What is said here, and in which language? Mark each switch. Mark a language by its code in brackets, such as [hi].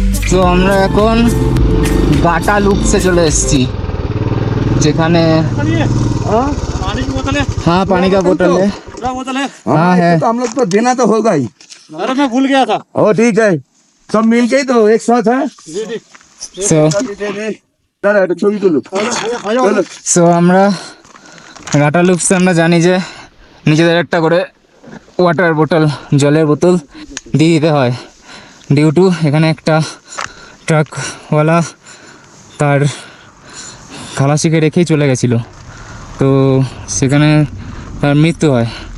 [bn] তো আমরা এখন গাটা লুপসে চলে এসেছি, যেখানে [hi] हाँ पानी का बोतल है। हाँ है, तो हम लोग को देना तो होगा ही। अरे मैं भूल गया था। ओ ठीक है, सब मिल के ही तो एक साथ है। সো [bn] ছবি তুলো। সো আমরা গাটা লুপসে আমরা জানি যে নিজেদের একটা করে ওয়াটার বোতল, জলের বোতল দিয়ে দিতে হয়, ডিউ টু এখানে একটা ট্রাকওয়ালা তার খালাসিকে রেখেই চলে গেছিলো, তো সেখানে তার মৃত্যু হয়।